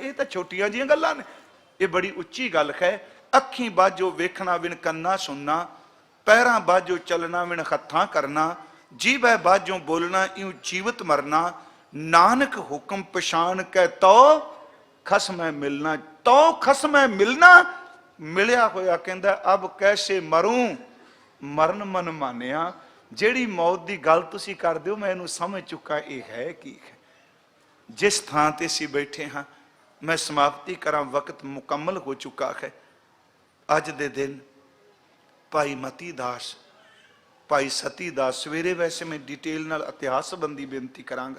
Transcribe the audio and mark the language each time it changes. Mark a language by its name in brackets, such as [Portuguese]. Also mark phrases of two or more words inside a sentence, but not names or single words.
[Punjabi] ਯੇ ਤੋ ਛੋਟੀਆਂ ਜਿਹੀਆਂ ਗੱਲਾਂ ਨੇ, ਯੇ ਬੜੀ ਉੱਚੀ ਗੱਲ ਹੈ। ਅਖੀ ਬਾਝੋ ਵੇਖਣਾ ਵਿਣੁ ਕੰਨਾ ਸੁਨਣਾ, ਪੈਰਾਂ ਬਾਝੋ ਚਲਣਾ ਵਿਣੁ ਹਥਾਂ ਕਰਣਾ, ਜੀਭ ਬਾਝੋਂ ਬੋਲਣਾ ਇਉਂ ਜੀਵਤ ਮਰਣਾ। ਨਾਨਕ ਹੁਕਮ ਪਛਾਣ ਕੈ ਤੋ ਖਸਮੈ ਮਿਲਣਾ, ਤੋ ਖਸਮੈ ਮਿਲਣਾ। ਮਿਲਿਆ ਹੋਇਆ ਕਹਿੰਦਾ ਅਬ ਕੈਸੇ ਮਰੂੰ ਮਰਣ ਮਨ ਮਾਨਿਆ। ਜਿਹੜੀ ਮੌਤ ਕੀ ਗੱਲ ਤੁਸੀਂ ਕਰਦੇ ਹੋ ਮੈਂ ਇਹਨੂੰ ਸਮਝ ਚੁੱਕਾ, ਯੇ ਹੈ ਕੀ ਹੈ। ਜਿਸ ਥਾਂ ਤੇ ਅਸੀਂ ਬੈਠੇ ਹਾਂ, ਮੈਂ ਸਮਾਪਤੀ ਕਰਾਂ, ਵਕਤ ਮੁਕੰਮਲ ਹੋ ਚੁੱਕਾ ਹੈ। ਅੱਜ ਦੇ ਦਿਨ ਭਾਈ ਮਤੀ ਦਾਸ, ਭਾਈ ਸਤੀ ਦਾਸ, ਸਵੇਰੇ ਵੈਸੇ ਮੈਂ ਡਿਟੇਲ ਨਾਲ ਇਤਿਹਾਸ ਸੰਬੰਧੀ ਬੇਨਤੀ ਕਰਾਂਗਾ।